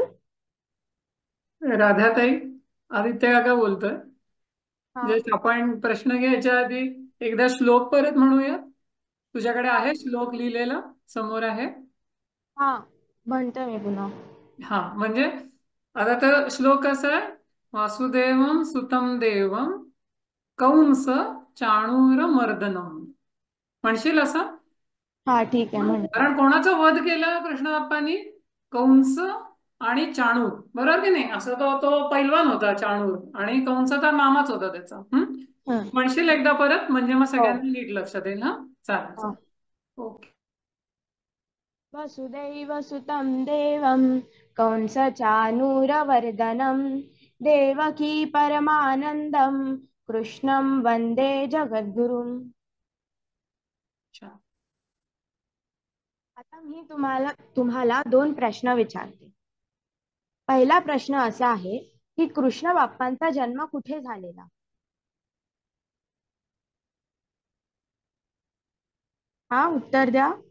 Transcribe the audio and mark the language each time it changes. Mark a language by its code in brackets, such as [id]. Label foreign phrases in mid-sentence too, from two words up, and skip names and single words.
[mr] राधाताई, आदित्य काका बोलतोय. हा. जस्ट आपण प्रश्न घ्यायच्या आधी एकदा श्लोक परत म्हणूया. तुझ्याकडे हा. आहे श्लोक लिहिलेला समोर आहे? हा, म्हणतो मी पुन्हा. हा, म्हणजे आता तर श्लोक कसा आहे? [sa] वासुदेवम सुतम देवम कंस चाणूर मर्दनम. [mr] म्हणशील असं? हा, ठीक आहे, म्हणते. कारण कोणाचा वध केला कृष्ण बाप्पांनी? कंस आणि चाणूर, बरोबर की नाही? असं तो तो पैलवान होता चाणूर, आणि कंस तर मामाच होता त्याचा. हं. म्हणशील एकदा परत, म्हणजे मग हो. सगळ्यांना नीट लक्षात येईल. हा, चालेल हा. चालेल. ओके. [sa] वसुदैव सुतं देवं कंसचानूरवर्धनं देवकी परमानंदं कृष्णं वंदे जगद्गुरुम्. [mr] अच्छा. आता मी तुम्हाला 2 प्रश्न विचारते. पहिला प्रश्न असा आहे की कृष्ण बाप्पांचा जन्म कुठे झालेला? हा, उत्तर द्या.